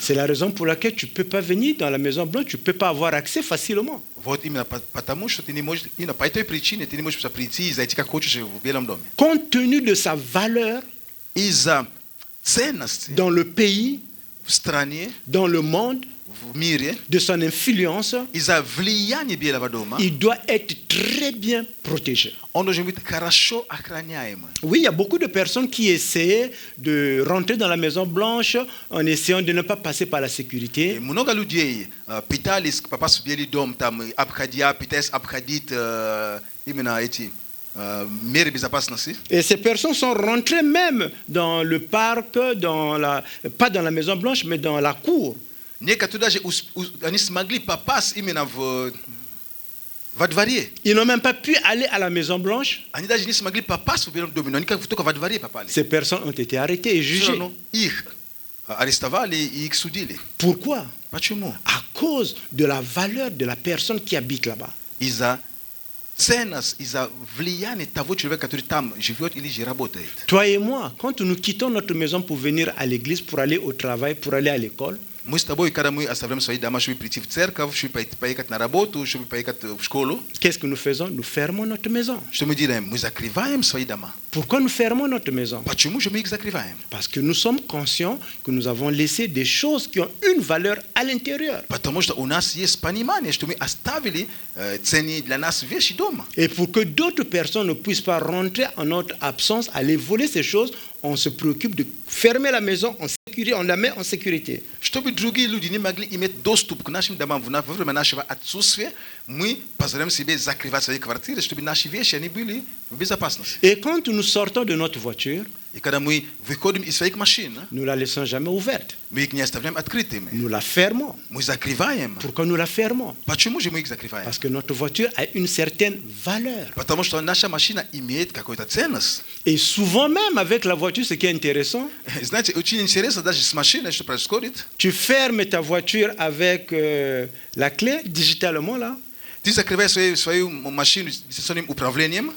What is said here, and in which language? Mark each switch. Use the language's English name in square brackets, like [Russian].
[French] C'est la raison pour laquelle tu ne peux pas venir dans la Maison Blanche, tu ne peux pas avoir accès facilement. [Russian] Вот именно потому, что ты не можешь, именно по этой причине ты не можешь прийти и зайти как хочешь в Белом доме. [French] Compte tenu de sa valeur [Russian] Из-за ценности [French] dans le pays, [Russian] в стране, [French] dans le monde, [Russian] в мире, [French] de son influence, [Russian] из-за влияния Белого дома, [French] il doit être très bien protégé. [Russian] он должен быть хорошо охраняемый. [French] Oui, il y a beaucoup de personnes qui essaient de rentrer dans la Maison Blanche en essayant de ne pas passer par la sécurité. [Russian] Много людей пытались попасть в Белый дом, там, пытаясь обходить именно эти меры безопасности. [French] Et ces personnes sont rentrées même dans le parc, pas dans la Maison Blanche, mais dans la cour. [Russian] Некоторые даже они смогли попасть именно во дворе. [French] Ils n'ont même pas pu aller à la Maison Blanche. [Russian] Они даже не смогли попасть в Белом доме, но они только во дворе попали. [French] Ces personnes ont été arrêtées et [Russian] Все [French] jugées. [Russian] равно их арестовали и их судили. [French] Pourquoi? [Russian] Почему? [French] À cause de la valeur de la personne qui habite là-bas. [Russian] Из-за ценность, из-за влияния того человека, который там живет или же работает. [French] Toi et moi, quand nous quittons notre maison pour venir à l'église, pour aller au travail, pour aller à l'école, [Russian] Мы с тобой, когда мы оставляем свои дома, чтобы прийти в церковь, чтобы поехать на работу, чтобы поехать в школу, [French] qu'est-ce que nous faisons? Nous fermons notre maison. [Russian] что мы делаем? Мы закрываем свои дома. [French] Pourquoi nous fermons notre maison? [Russian] Почему же мы их закрываем? [French] Parce que nous sommes conscients que nous avons laissé des choses qui ont une valeur à l'intérieur. [Russian] Потому что у нас есть понимание, что мы оставили ценные для нас вещи дома. [French] Et pour que d'autres personnes ne puissent pas rentrer en notre absence, aller voler ces choses, on se préoccupe de fermer la maison en sécurité, on la met en sécurité. [Russian] Чтобы другие люди не могли иметь доступ к нашим домам во время нашего отсутствия, мы позволяем себе закрывать свои квартиры, чтобы наши вещи они были в безопасности. [French] Et quand nous sortons de notre voiture, [Russian] И когда мы выходим из своих машин, [French] nous la laissons jamais ouverte. [Russian] мы их не оставляем открытыми. [French] Nous la fermons. [Russian] Мы закрываем. [French] Pourquoi nous la fermons? [Russian] Почему же мы их закрываем? [French] Parce que notre voiture a une certaine valeur. [Russian] Потому что наша машина имеет какую-то ценность. [French] Et souvent même avec la voiture, ce qui est intéressant, [Russian] Знаете, очень интересно даже с машиной, что происходит. [French] tu fermes ta voiture avec la clé digitalement là, [Russian] Ты закрываешь свою машину дистанционным управлением,